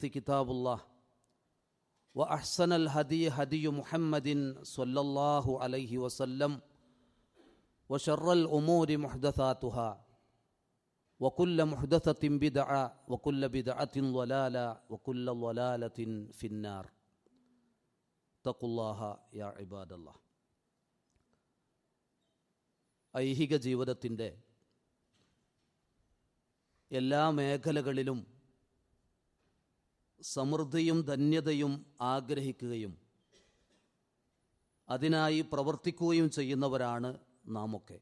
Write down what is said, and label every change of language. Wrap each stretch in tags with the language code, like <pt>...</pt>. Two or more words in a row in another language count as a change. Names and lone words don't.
<ar>كتاب الله وأحسن الهدي هدي محمد صلى الله عليه وسلم وشر الأمور محدثاتها وكل محدثة بدعة وكل بدعة ضلالة وكل ضلالة في النار اتقوا الله يا عباد الله</ar> <ml>ഐഹിക ജീവിതത്തിൻ്റെ എല്ലാ മേഖലകളിലും സമൃദ്ധിയും ധന്യതയും ആഗ്രഹിക്കുകയും അതിനായി പ്രവർത്തിക്കുകയും ചെയ്യുന്നവരാണ് നാമൊക്കെ.</ml>